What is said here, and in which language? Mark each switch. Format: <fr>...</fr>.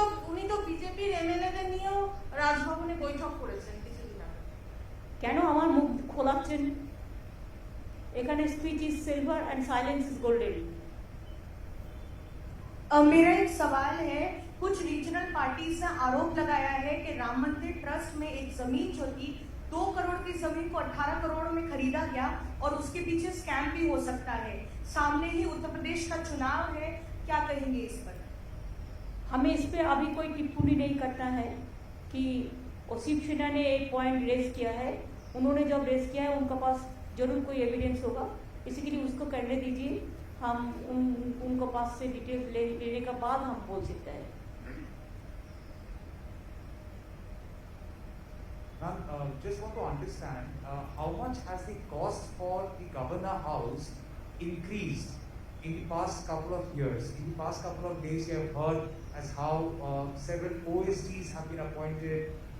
<bn>উনি তো বিজেপির এমএলএদের নিয়েও রাজভবনে বৈঠক করেছেন কিছুদিন আগে। কেন আমার মুখ খোলাচ্ছেন?</bn> <en>এখানে speech is silver and silence is golden.</en> <hi>मेरा एक सवाल है, कुछ रीजनल पार्टीज ने आरोप लगाया है कि राम मंदिर ट्रस्ट में एक जमीन जो थी 2 करोड़ की जमीन को 18 करोड़ में खरीदा गया और उसके पीछे स्कैम भी हो सकता है। सामने ही उत्तर प्रदेश का चुनाव है, क्या कहेंगे इस पर? हमें इस पे अभी कोई टिप्पणी नहीं करना है कि शिव सेना ने एक पॉइंट रेज किया है। उन्होंने जब रेज किया है उनके पास जरूर कोई एविडेंस होगा, इसी के लिए उसको करने दीजिए। हम उनको पास से डिटेल्स लेने के बाद हम बोल सकते हैं।</hi> <en>Ma'am, just want to understand how much has the cost for the Governor House increased in the past couple of years? In the past couple of days, you have heard as how several OSTs have been appointed,</en>